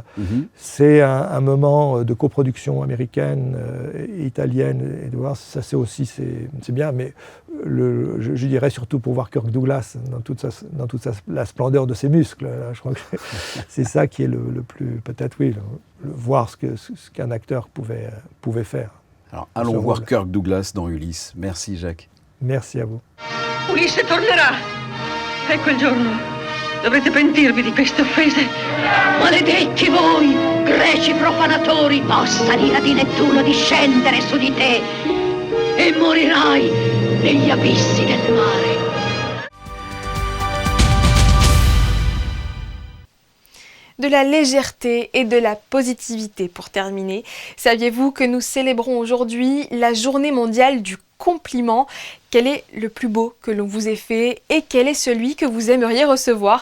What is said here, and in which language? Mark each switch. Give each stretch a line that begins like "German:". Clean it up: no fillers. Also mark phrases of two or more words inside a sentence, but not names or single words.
French: C'est un moment de coproduction américaine et italienne, et de voir ça, c'est bien, mais je dirais surtout pour voir Kirk Douglas dans toute la splendeur de ses muscles. Là, je crois que c'est ça qui est le plus, peut-être, voir ce qu'un acteur pouvait faire. Alors, allons voir Kirk Douglas dans Ulysse. Merci, Jacques. Merci à vous.
Italian: Ulisse tornerà. È quel giorno. Dovrete pentirvi di queste offese. Maledetti voi, greci profanatori, possa l'ira di Nettuno discendere su di te e morirai negli abissi del mare.
French: De la légèreté et de la positivité pour terminer. Saviez-vous que nous célébrons aujourd'hui la journée mondiale du compliment ? Quel est le plus beau que l'on vous ait fait et quel est celui que vous aimeriez recevoir ?